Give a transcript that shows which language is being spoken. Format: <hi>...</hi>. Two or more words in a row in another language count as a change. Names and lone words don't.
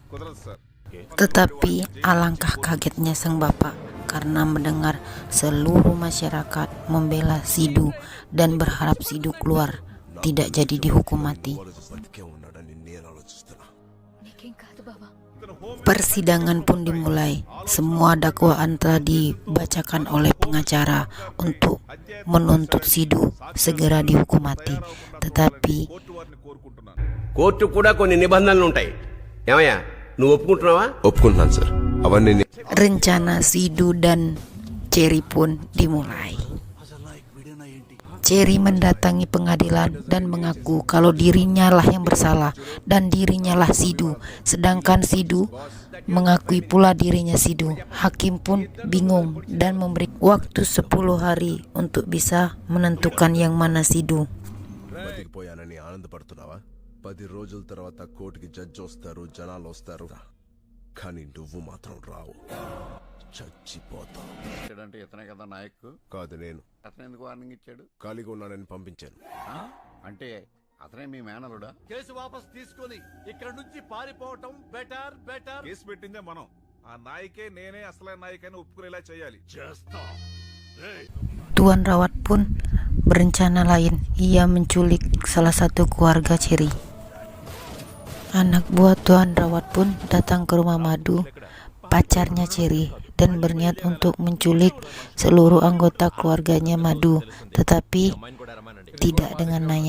<id>Tetapi alangkah kagetnya sang bapak karena mendengar seluruh masyarakat membela Sidu dan berharap Sidu keluar, tidak jadi dihukum mati. Persidangan pun dimulai. Semua dakwaan telah dibacakan oleh pengacara untuk menuntut Sidu segera dihukum mati. Tetapi</id> <te>కోర్టు కూడా కొన్ని నిబంధనలు ఉంటాయి. ఏమయ్యా నువ్వు ఒప్పుకుంటున్నావా? ఒప్పుకుంటున్నాను సార్. అవన్నీ</te> <id>rencana Sidu dan Cherry pun dimulai. Cherry mendatangi pengadilan dan mengaku kalau dirinya lah yang bersalah dan dirinya lah Sidu, sedangkan Sidu mengakui pula dirinya Sidu. Hakim pun bingung dan memberi waktu 10 hari untuk bisa menentukan yang mana Sidu.</id> <te>బతికిపోయానని ఆనందపడుతున్నావా? 10 రోజుల తర్వాత కోర్టుకి జడ్జి వస్తారు, జనాలు వస్తారు, కానీ నువ్వు మాత్రం రావు. చచ్చిపోతావు. అంటే ఇతనే కదా నాయక్? కాదు, నేను. అతను ఎందుకు వార్నింగ్ ఇచ్చాడు? ఖాళీగా ఉన్నానని పంపించాను. అంటే అతనే మీ మేనలుడా? కేసు వాపస్ తీసుకొని ఇక్కడ నుంచి పారిపోవటం బెటర్. కేసు పెట్టిందే మనం. ఆ నాయకే నేనే అసలైన నాయకని ఒప్పుకునేలా చేయాలి. చేస్తా.</te> <id>Tuan Rawat pun berencana lain. Ia menculik salah satu keluarga Cherry. Anak buah Tuan Rawat pun datang ke rumah Madu, pacarnya Cherry, dan berniat untuk menculik seluruh anggota keluarganya Madu, tetapi tidak dengan Naya.</id>